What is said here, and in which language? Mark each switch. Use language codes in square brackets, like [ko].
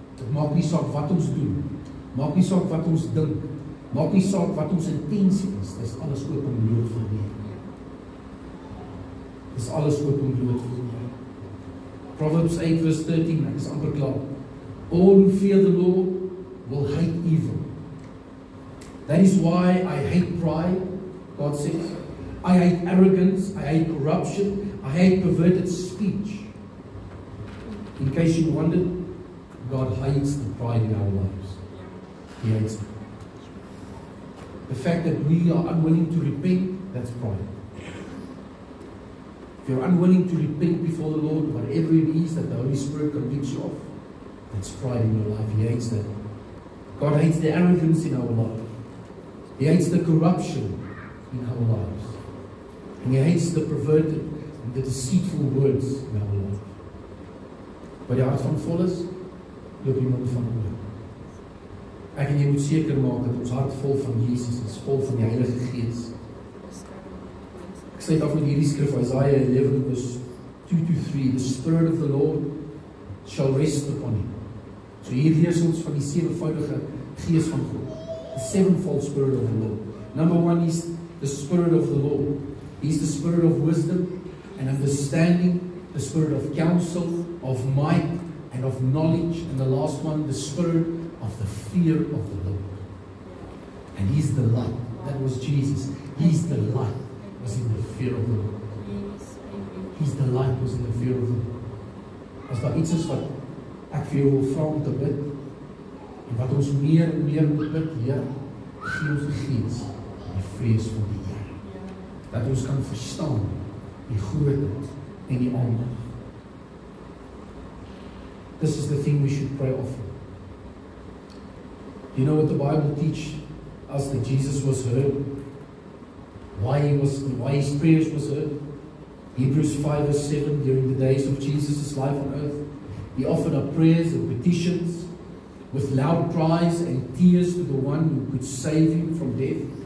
[af] Dit maak nie saak wat ons doen, maak nie saak wat ons dink, maak nie saak wat ons intensie is, dit is alles oop en bloot vir die Here. Dit is alles oop en bloot vir die Here. [en] Proverbs 8 verse 13, [af] ek is amper klaar. [en] All who fear the Lord will hate evil. That is why I hate pride, God says. I hate arrogance, I hate corruption, I hate perverted speech. In case you wondered, God hates the pride in our lives. He hates it. The fact that we are unwilling to repent, that's pride. If you're unwilling to repent before the Lord, whatever it is that the Holy Spirit convicts you of, that's pride in your life. He hates that. God hates the arrogance in our life. He hates the corruption in our lives. And He hates the perverted and the deceitful words in our life. [af] Waar die hart van vol is, loop die mond van oor. Ek en jy moet seker maak dat ons hart vol van Jesus is, vol van die Heilige Gees. Ek sluit af met hierdie skrif, [en] Isaiah 11 verse 2-3, The Spirit of the Lord shall rest upon Him. [af] So hier lees ons van die sewenvoudige Gees van God. [en] The sevenfold Spirit of the Lord. Number one is the Spirit of the Lord. He's the Spirit of wisdom and understanding, the Spirit of counsel, of might, and of knowledge. And the last one, the Spirit of the fear of the Lord. And He's the light. That was Jesus. He's the light, was in the fear of the Lord. He's the light, was in the fear of the Lord. [af] As daar iets is wat ek vir jou wil vra om te bid, en wat ons meer en meer moet bid, Heer, gee ons die Gees, die vrees van die Here. Dat ons kan verstaan die grootheid en die aandag. [en] This is the thing we should pray often. You know what the Bible teaches us, that Jesus was heard? Why His prayers was heard? Hebrews 5 verse 7, during the days of Jesus' life on earth, He offered up prayers and petitions with loud cries and tears to the one who could save Him from death.